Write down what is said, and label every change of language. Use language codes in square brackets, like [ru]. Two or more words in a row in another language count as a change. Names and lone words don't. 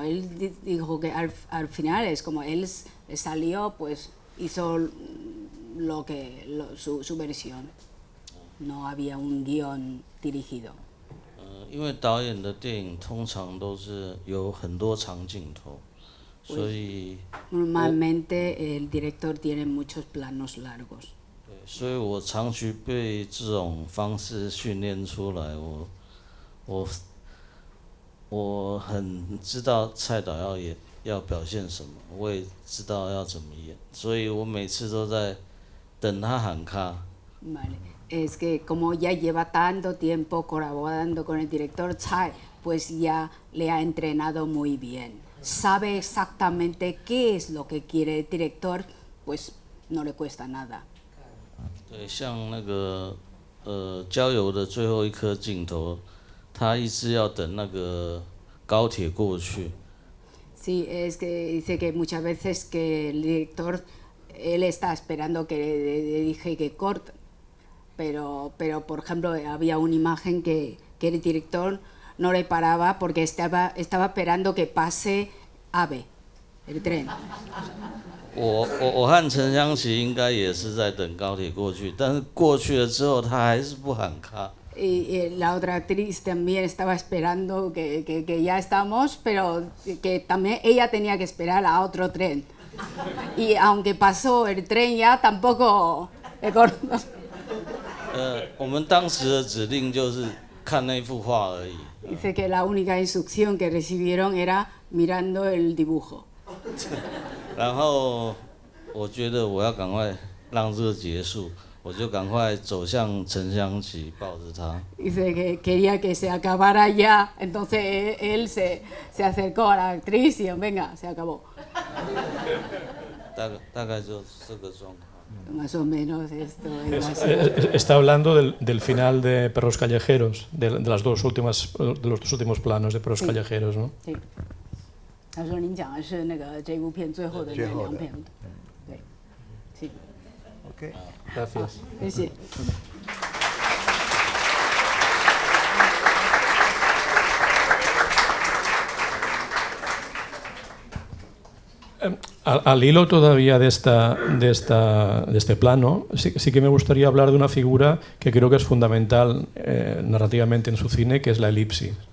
[es] Él dijo que al final es como él salió, pues hizo su versión. No había un guión dirigido. [zh] 因为导演的电影通常都是有很多长镜头，所以 [es] normalmente el director tiene muchos planos largos. [zh] 对，所以我长期被这种方式训练出来，我很知道蔡导要表现什么，我也知道要怎么演，所以我每次都在等他喊卡。 [es] Vale. Es que como ya lleva tanto tiempo colaborando con el director Tsai, pues ya le ha entrenado muy bien. Sabe exactamente qué es lo que quiere el director, pues no le cuesta nada. [zh] 对，像那个郊游的最后一颗镜头，他一直要等那个高铁过去。 [es] Sí, es que dice que muchas veces que el director, él está esperando que le dije que corte. Pero por ejemplo había una imagen que el director no le paraba porque estaba esperando que pase AVE, el tren. [zh] 我和陈湘琪应该也是在等高铁过去，但是过去了之后他还是不喊卡。 [es] Y la otra actriz también estaba esperando que ya estamos, pero que también ella tenía que esperar a otro tren. Y aunque pasó el tren ya tampoco le cortó. [zh] 我们当时的指令就是看那幅画而已。 [es] Dice que la única instrucción que recibieron era mirando el dibujo. [zh] 然后我觉得我要赶快让这个结束，我就赶快走向陈香琪，抱着她。 [es] Dice que quería que se acabara ya, entonces él se acercó a la actriz y venga, se acabó. [zh] 大概就这个状况。 [es] Más o menos esto es así. Está hablando del final de Perros Callejeros, de los dos últimos planos de Perros Callejeros, ¿no? Sí. [zh] 他说您讲的是那个这部片最后的那两片，对，是。 [es] OK， Gracias. [zh] 谢谢。 [es] Al hilo todavía de este plano, sí que me gustaría hablar de una figura que creo que es fundamental narrativamente en su cine, que es la elipsis.